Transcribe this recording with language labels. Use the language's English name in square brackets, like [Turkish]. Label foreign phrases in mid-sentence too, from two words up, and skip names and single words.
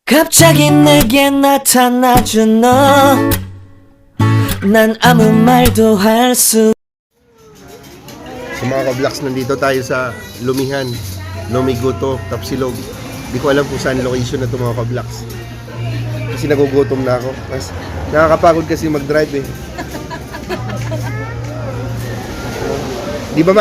[Korean] 갑자기 내게 나타나준 너 난 아무 말도 할 수. [Filipino] So mga ka-vlogs, nandito tayo sa Lumihan, Lumiguto, Tapsilog. Di ko alam kung saan location na ito mga ka-vlogs. Kasi nagugutom na ako. Mas nakakapagod kasi mag-drive eh. Di ba, Mac?